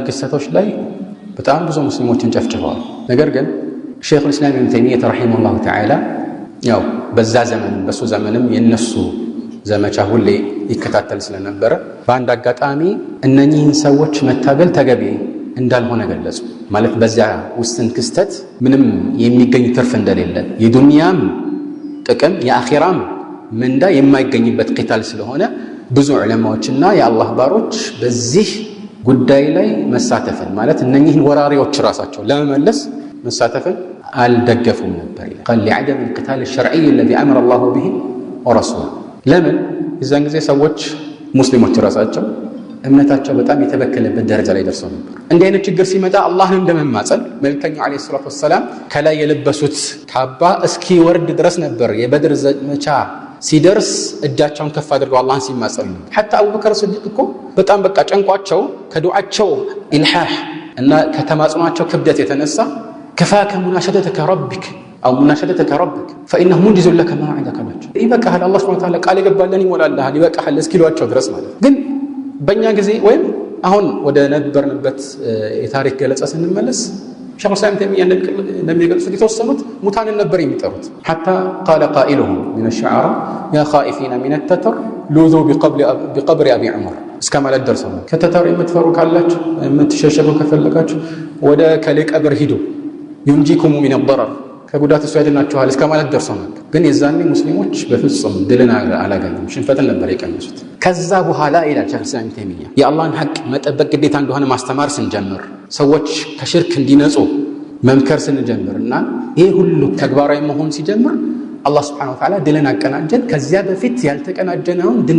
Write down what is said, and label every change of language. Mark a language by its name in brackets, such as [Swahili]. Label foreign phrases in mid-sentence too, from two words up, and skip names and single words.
[Amharic] ክስተቶች ላይ በጣም ብዙ ሙስሊሞችን ጨፍጭፈዋል። ነገር ግን ሸይኹል ኢስላም ኢብኑ ተይሚያ [Arabic] رحمه الله تعالى [Amharic] ያው በዛ ዘመንም በሱ ዘመንም የነሱ ዘመቻ ሁሌ ይከታተል ስለነበረ በአንድ አጋጣሚ እነኚህን ሰዎች መታገል ተገቢ እንዳልሆነ ገለጹ። ማለት በዛ ውስን ክስተት ምንም የሚገኝ ትርፍ እንደሌለ የዱንያም ጥቅም የአኺራም ምንዳ የማይገኝበት ቂታል ስለሆነ ብዙ ዑለማዎችና የአላህ ባሮች በዚህ ጉዳይ ላይ መሳተፍን ማለት እነኚህን ወራሪዎች ራሳቸው ለመመለስ መሳተፍን አልደገፉም ነበር ይላል። [Arabic] قال لعدم القتال الشرعي الذي امر الله به ورسوله [Amharic] ለምን የዛን ጊዜ ሰዎች ሙስሊሞች ራሳቸው እምነታቸው በጣም የተበከለበት ደረጃ ላይ ደርሰው ነበር። እንዲህ አይነት ችግር ሲመጣ አላህን እንደመማጸን መልእክተኛው [Arabic] عليه الصلاة والسلام [Amharic] ከላይ የለበሱት ካባ እስኪ ወርድ ድረስ ነበር። የበድር ዘመቻ ሲደርስ እጃቸውን ከፍ አድርገው አላህን ሲማጸኑ حتى አቡበከር ሲዲቅ እኮ በጣም በቃ ጨንቋቸው ከዱዓቸው ኢልሃህ እና ከተማጽኗቸው ክብደት የተነሳ [Arabic] كفاك مناشدتك ربك أو مناشدتك ربك فإنه منجز لك ما عندك [Amharic] ናቸው። ይበቃሃል አላህ [Arabic] سبحانه وتعالى [Amharic] ቃል ይገባልን ይሞላልሃል ይበቃሃል እስኪሏቸው ድረስ ማለት ግን በእኛ ጊዜ ወይም አሁን ወደ ነበርንበት የታሪክ ገለጻ ስንመለስ ሸይኹ ኢስላም ተይሚያ እንደሚገልጹት የተወሰኑት ሙታንን ነበር የሚጠሩት። [Arabic] حتى قال قائلهم من الشعراء يا خائفين من التتر لوذوا بقبر أبي عمر [Amharic] እስከ ማለት ደርሰው ከተተር የምትፈሩ ካላችሁ የምትሸሸጉ ከፈለጋችሁ ወደ ከሌ ቀብር ሂዱ [Arabic] ينجيكم من الضرر [Amharic] ከጉዳት እሱ ያድናችኋል እስከ ማለት ደርሰው ነበር። ግን የዛኔ ሙስሊሞች በፍጹም ድልን አላገኙም፣ ሽንፈትን ነበር የቀመሱት። ከዛ በኋላ ይላል ሸይኹ ኢስላም ተይሚያ የአላህን ሐቅ መጠበቅ ግዴታ እንደሆነ ማስተማር ስንጀምር፣ ሰዎች ከሽርክ እንዲነጹ መምከር ስንጀምርና ይሄ ሁሉ ተግባራዊ መሆን ሲጀምር አላህ [Arabic] سبحانه وتعالى [Amharic] ድልን አቀናጀን። ከዚያ በፊት ያልተቀናጀነውን ድል